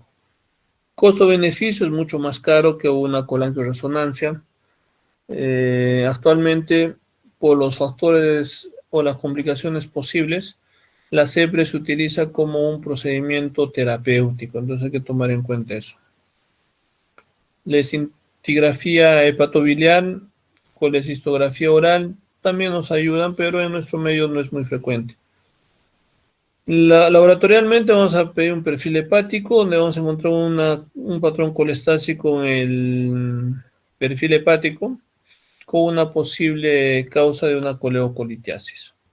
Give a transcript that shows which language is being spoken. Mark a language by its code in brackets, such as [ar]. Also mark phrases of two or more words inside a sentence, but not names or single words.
[es] Costo-beneficio es mucho más caro que una colangioresonancia. Actualmente, por los factores o las complicaciones posibles, la CEPRE se utiliza como un procedimiento terapéutico, entonces hay que tomar en cuenta eso. La escintigrafía hepatobiliar, colecistografía oral también nos ayudan, pero en nuestro medio no es muy frecuente. Laboratorialmente vamos a pedir un perfil hepático, donde vamos a encontrar un patrón colestásico en el perfil hepático, con una posible causa de una coleocolitiasis.